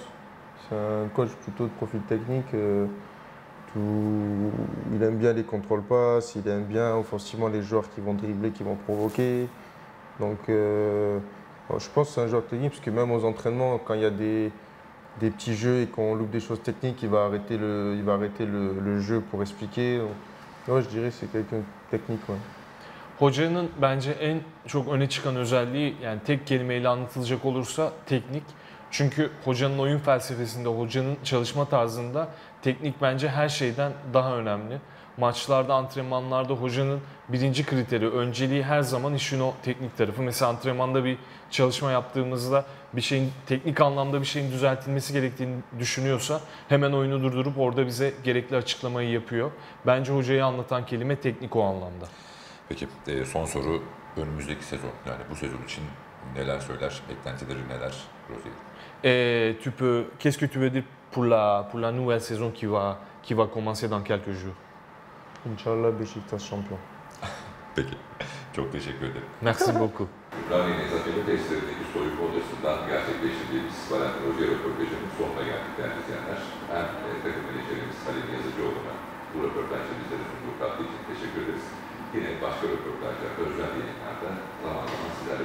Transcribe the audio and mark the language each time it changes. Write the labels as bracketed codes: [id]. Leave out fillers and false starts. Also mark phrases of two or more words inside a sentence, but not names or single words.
[fr] C'est un coach plutôt de profil technique. Il aime bien les contrôles passes, il aime bien offensivement les joueurs qui vont dribbler, qui vont provoquer. Donc je pense que c'est un joueur technique parce que même aux entraînements, quand il y a des petits jeux et qu'on loupe des choses techniques, il va arrêter le jeu pour expliquer. Donc, ouais, je dirais que c'est quelqu'un de technique. Ouais. [tr] Hocanın bence en çok öne çıkan özelliği, yani tek kelimeyle anlatılacak olursa teknik. Çünkü hocanın oyun felsefesinde, hocanın çalışma tarzında teknik bence her şeyden daha önemli. Maçlarda, antrenmanlarda hocanın birinci kriteri, önceliği her zaman işin o teknik tarafı. Mesela antrenmanda bir çalışma yaptığımızda bir şeyin teknik anlamda bir şeyin düzeltilmesi gerektiğini düşünüyorsa hemen oyunu durdurup orada bize gerekli açıklamayı yapıyor. Bence hocayı anlatan kelime teknik o anlamda. Peki son soru, önümüzdeki sezon, yani bu sezon için neler söyler, beklentileri neler Rozier? [fr] Qu'est-ce que tu veux dire pour la nouvelle saison qui va commencer dans quelques jours? [ar] إن شاء الله, [tr] Beşiktaş şampiyon. Peki, çok teşekkür ederim. [fr] Merci beaucoup. [tr] Ümraniye Nezakeli testlerindeki soyunma odasından gerçekleştirdiğimiz Valentin Rozier röportajının sonuna geldik değerli izleyenler. Hem takım menajerimiz Halil Yazıcıoğlu'na bu röportajda bizlere sunduğu katkı için teşekkür ederiz. Yine başka röportajlarda, özel yayınlarda zaman zaman size